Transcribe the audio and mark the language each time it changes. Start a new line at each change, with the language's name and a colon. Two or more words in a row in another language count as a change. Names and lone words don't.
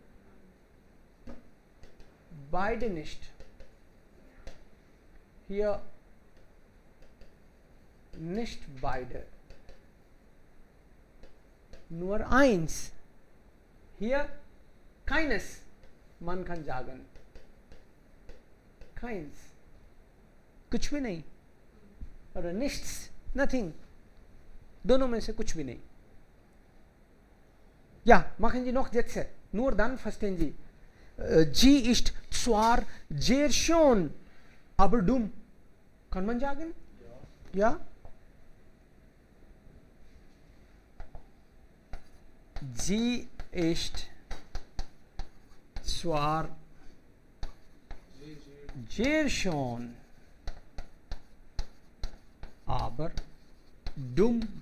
German: Beide nicht. Hier nicht beide. Nur eins. Hier keines. Man kann sagen. Keins.
Hindi: कुछ भी नहीं. और nichts. Nothing. दोनों में से कुछ भी नहीं.
German: Ja, machen Sie noch Sätze. Nur dann verstehen Sie. Sie ist zwar sehr schön, aber dumm. Kann man sagen? Ja. Sie ist zwar sehr schön, aber dumm.